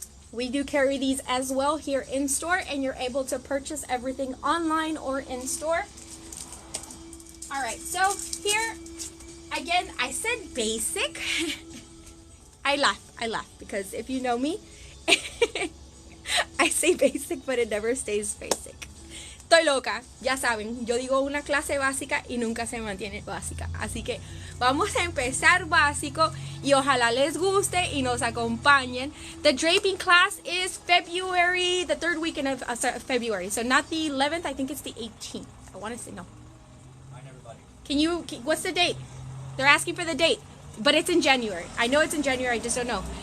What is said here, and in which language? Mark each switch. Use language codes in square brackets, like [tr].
[en] We do carry these as well here in store, and you're able to purchase everything online or in store. All right, so here, again, I said basic. I laugh because if you know me, I say basic, but it never stays basic. [es] Estoy loca, ya saben, yo digo una clase básica y nunca se mantiene básica. Así que vamos a empezar básico y ojalá les guste y nos acompañen. [en] The draping class is February, the third weekend of February. So not the 11th, I think it's the 18th. I want to say no. Hi, everybody. What's the date? They're asking for the date, but it's in January. I know it's in January, I just don't know.